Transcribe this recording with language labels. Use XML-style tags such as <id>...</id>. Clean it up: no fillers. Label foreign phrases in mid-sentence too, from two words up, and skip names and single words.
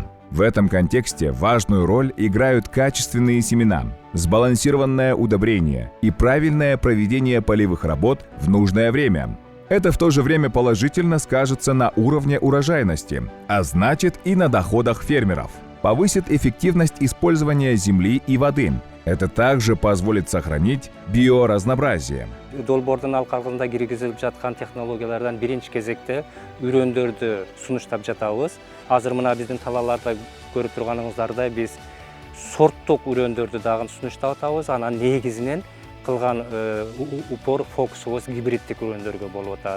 <ru>В этом контексте важную роль играют качественные семена, сбалансированное удобрение и правильное проведение полевых работ в нужное время. Это в то же время положительно скажется на уровне урожайности, а значит и на доходах фермеров. Повысит эффективность использования земли и воды. Это также позволит сохранить биоразнообразие.</ru> <ky>Долбордун алкагында киргизилип жаткан технологиялардан биринчи кезекте үрөндөрдү сунуштап жатабыз. Азыр мына биздин талааларда көрүп турганыңыздардай биз сорттук үрөндөрдү дагы сунуштап атабыз. Анан негизинен кылган упор фокусубуз гибриддик үрөндөргө болуп атат.</ky>